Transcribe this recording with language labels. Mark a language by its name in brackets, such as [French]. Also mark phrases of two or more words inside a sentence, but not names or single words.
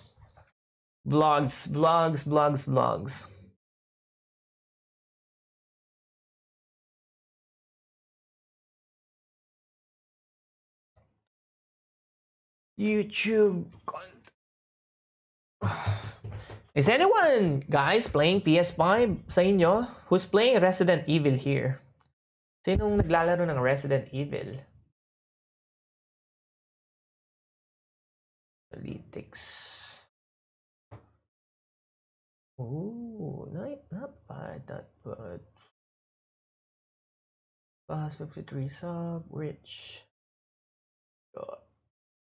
[English] Vlogs. YouTube. Is anyone, guys, playing PS5 [Filipino] sa inyo? [English] Who's playing Resident Evil here? [Filipino] Sinong naglalaro ng Resident Evil? Politics. [English] Ooh, not bad, not bad. Plus 53 sub, rich.